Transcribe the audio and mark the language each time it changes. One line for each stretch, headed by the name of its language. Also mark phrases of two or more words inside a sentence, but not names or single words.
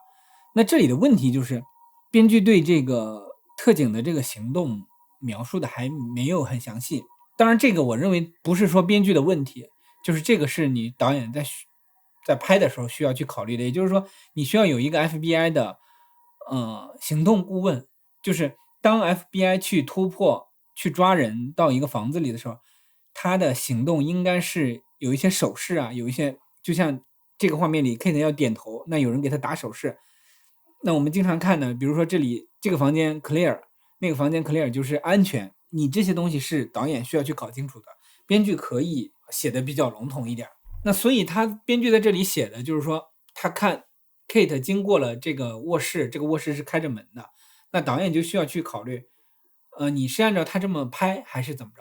Chinese: 那這裡的問題就是編劇對這個特警的這個行動描述的還沒有很詳細。當然這個我認為不是說編劇的問題，就是這個是你導演在拍的時候需要去考慮的。也就是說你需要有一個 FBI 的行動顧問，就是當 FBI 去突破去抓人到一個房子裡的時候，他的行動應該是有一些手勢啊，有一些就像這個畫面裡 Kate 要點頭，那有人給他打手勢。那我們經常看的，比如說这里这个房间 clear，那個房間 clear 就是安全，你這些東西是導演需要去搞清楚的，編劇可以寫的比較籠統一點。那所以他編劇在這裡寫的就是說，他看 Kate 經過了這個臥室，這個臥室是開着門的，那導演就需要去考慮，你是按照他這麼拍還是怎麼着？